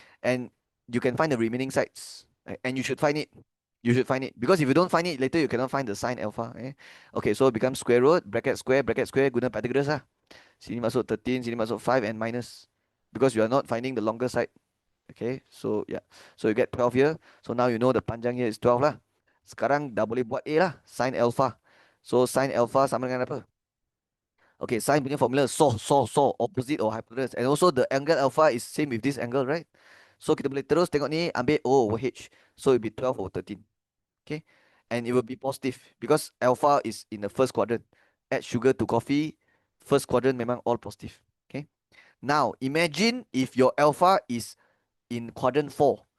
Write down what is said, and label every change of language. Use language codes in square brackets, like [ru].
[en] And you can find the remaining sides. And you should find it. You should find it. Because if you don't find it, later you cannot find the sine alpha. Okay, so it becomes square root, bracket square, [ms] guna Pythagoras lah. Sini masuk 13, sini masuk 5 [en] and minus. Because you are not finding the longer side. Okay, so yeah. So you get 12 here. So now you know the panjang here is 12 lah. [ms] Sekarang dah boleh buat A lah, sin alpha. So sin alpha sama dengan apa? [en] Okay, sin punya formula saw, opposite or hypotenuse. And also the angle alpha is same with this angle, right? So [ms] kita boleh terus tengok ni, ambil O over H. [en] So it will be 12 over 13. Okay, and it will be positive because alpha is in the first quadrant. Add sugar to coffee, first quadrant memang all positive. Okay, now imagine if your alpha is in quadrant 4.